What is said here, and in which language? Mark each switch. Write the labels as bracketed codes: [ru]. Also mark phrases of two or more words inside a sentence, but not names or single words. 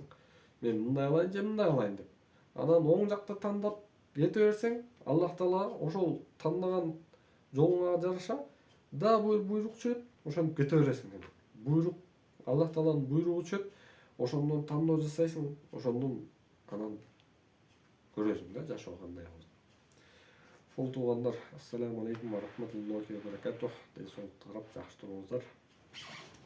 [ky] Мен мындай кылайын же мындай кылайын деп. Анан оң жакты тандап кете берсең, Аллах Таала ошол тандаган жолуңа жараша да буйрук түшөт, ошентип кете бересиң. Буйрук, Аллах Тааланын буйругу түшөт, ошондон тандоо жасайсың, ошондон анан көрөсүң да жашоо кандай болот. Ошол туугандар, [ar] السلام عليكم ورحمة الله وبركاته. [ky] Ден соолукту карап жакшы туруңуздар.